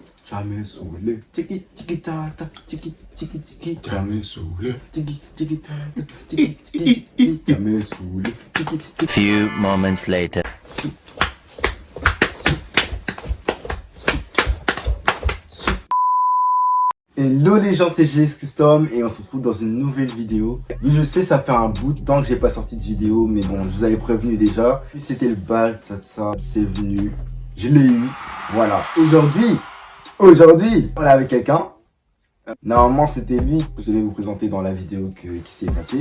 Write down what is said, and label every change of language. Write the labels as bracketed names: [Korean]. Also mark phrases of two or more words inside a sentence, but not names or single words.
[French] t'as me saoulé. Tiki tiki tata, tiki tiki tiki, t'as me saoulé. Tiki tiki tata, tiki tiki tiki, t'as me saoulé. Tiki tiki. [English] Few moments later. [French] Hello les gens, c'est GS Custom et on se retrouve dans une nouvelle vidéo. Oui, je sais, ça fait un bout de temps que j'ai pas sorti de vidéo, mais bon, je vous avais prévenu déjà. Puis c'était le bal, ça, c'est venu. Je l'ai eu. Voilà. Aujourd'hui, on est avec quelqu'un. Normalement, c'était lui que je devais vous présenter dans la vidéo qui s'est passée.